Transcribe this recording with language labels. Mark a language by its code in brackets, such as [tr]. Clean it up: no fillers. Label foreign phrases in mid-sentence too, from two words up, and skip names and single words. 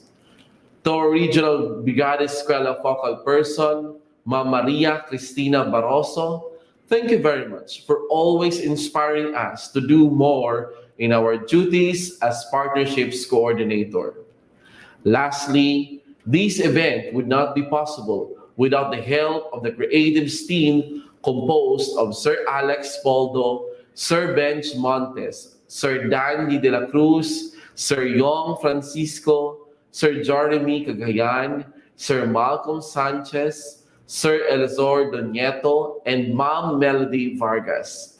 [en] To our regional Brigada Eskwela focal person, Ma'am Maria Cristina Barroso, thank you very much for always inspiring us to do more in our duties as partnerships coordinator. Lastly, this event would not be possible without the help of the creative team composed of Sir Alex Poldo, Sir Benj Montes, Sir Dandy de la Cruz, Sir Yong Francisco, Sir Jeremy Cagayan, Sir Malcolm Sanchez, Sir Elizor Donieto, and Ma'am Melody Vargas.